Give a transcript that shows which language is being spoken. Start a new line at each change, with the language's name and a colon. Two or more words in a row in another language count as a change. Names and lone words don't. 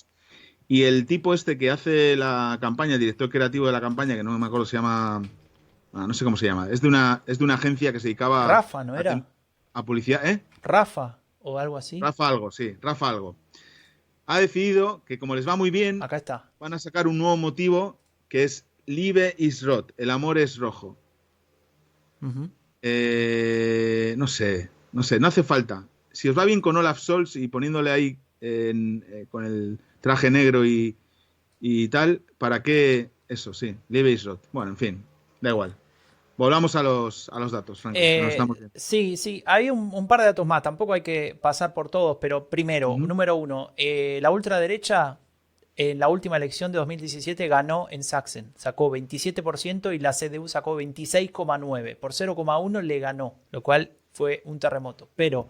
Spanish: Y el tipo este que hace la campaña, el director creativo de la campaña, que no me acuerdo, se llama, no sé cómo se llama, es de una agencia que se dedicaba Rafa, ¿no era? a publicidad, Rafa o algo así. Rafa algo, sí, Rafa algo. Ha decidido que como les va muy bien, Acá está. van a sacar un nuevo motivo que es
German: Liebe ist rot,
Spanish: el amor es rojo. Ujú. No sé, no hace falta. Si os va bien con Olaf Scholz y poniéndole ahí con el traje negro y tal, ¿para qué eso? Sí,
German: Liebe ist rot.
Spanish: Bueno, en fin, da igual. Volvamos a los datos, Franco, que nos estamos viendo. Sí, hay un par de datos más, tampoco hay que pasar por todos, pero primero, Ujú, número uno, la ultraderecha en la última elección de 2017 ganó en Sachsen, sacó 27% y la CDU sacó 26,9%, por 0,1 le ganó, lo cual fue un terremoto, pero